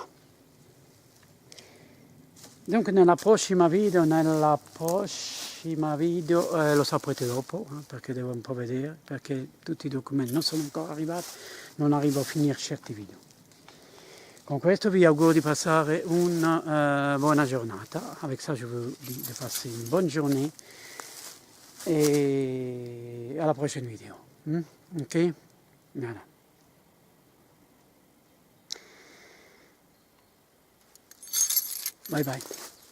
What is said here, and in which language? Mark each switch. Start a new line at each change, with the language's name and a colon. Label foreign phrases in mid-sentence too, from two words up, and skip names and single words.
Italian: Dunque nella prossima video, nella prossima prima video, lo saprete dopo, perché devo un po' vedere, perché tutti i documenti non sono ancora arrivati, non arrivo a finire certi video. Con questo vi auguro di passare una buona giornata.
French: Avec ça, je vous dis de passer une bonne journée et à la prochaine vidéo. Ok? Voilà.
English: Bye bye.